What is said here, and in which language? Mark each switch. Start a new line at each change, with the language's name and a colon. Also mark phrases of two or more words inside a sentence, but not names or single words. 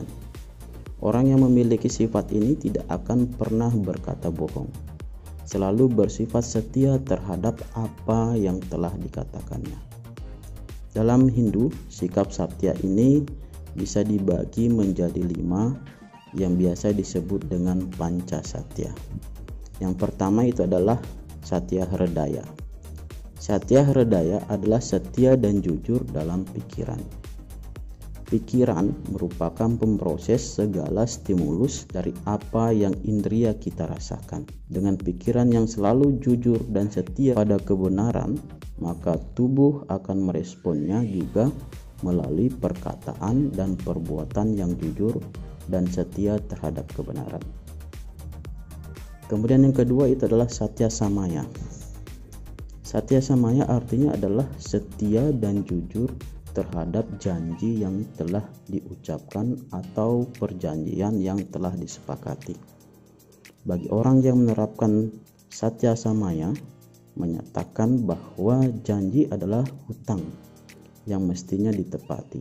Indonesian: Orang yang memiliki sifat ini tidak akan pernah berkata bohong, selalu bersifat setia terhadap apa yang telah dikatakannya. Dalam Hindu, sikap satya ini bisa dibagi menjadi 5 yang biasa disebut dengan panca satya. Yang pertama itu adalah satya hridaya. Satya hridaya adalah setia dan jujur dalam pikiran. Pikiran merupakan pemproses segala stimulus dari apa yang indria kita rasakan. Dengan pikiran yang selalu jujur dan setia pada kebenaran, maka tubuh akan meresponnya juga melalui perkataan dan perbuatan yang jujur dan setia terhadap kebenaran. Kemudian yang kedua itu adalah satya samaya. Satya samaya artinya adalah setia dan jujur terhadap janji yang telah diucapkan atau perjanjian yang telah disepakati. Bagi orang yang menerapkan satya samaya, menyatakan bahwa janji adalah hutang yang mestinya ditepati.